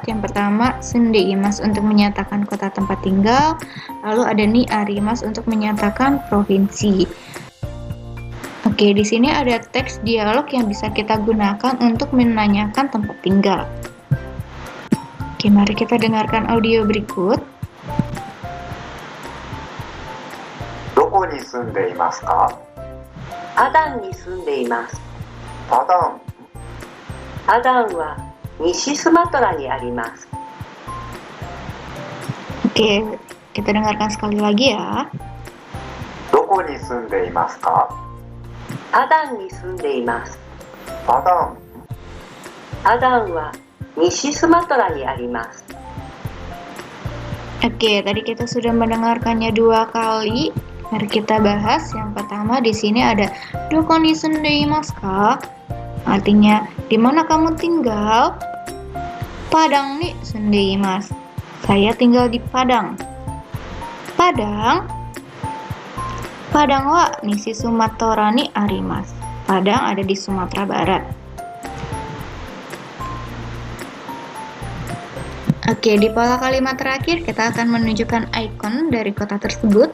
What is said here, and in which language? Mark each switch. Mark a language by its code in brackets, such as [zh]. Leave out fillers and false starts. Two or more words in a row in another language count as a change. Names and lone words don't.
[id] Yang pertama, sundeimasu untuk menyatakan kota tempat tinggal, lalu ada [ja] にあります [id] untuk menyatakan provinsi. Oke, di sini ada teks dialog yang bisa kita gunakan untuk menanyakan tempat tinggal. Oke, mari kita dengarkan audio berikut. [ja] どこに住んでいますか？アダンに住んでいます。アダン。アダンは西スマトラにあります。 [id] Oke, kita dengarkan sekali lagi ya. [ja] どこに住んでいますか？アダンに住んでいます。アダン。アダンは西スマトラにあります。 [id] Oke, tadi kita sudah mendengarkannya dua kali. Mari kita bahas. Yang pertama di sini ada [ja] どこに住んでいますか? [id] Artinya, di mana kamu tinggal? [ja] パダンに住んでいます. [id] Saya tinggal di Padang. [ja] パダン？パダンは西スマトラにあります. [id] Padang ada di Sumatera Barat. Oke, di pola kalimat terakhir kita akan menunjukkan ikon dari kota tersebut.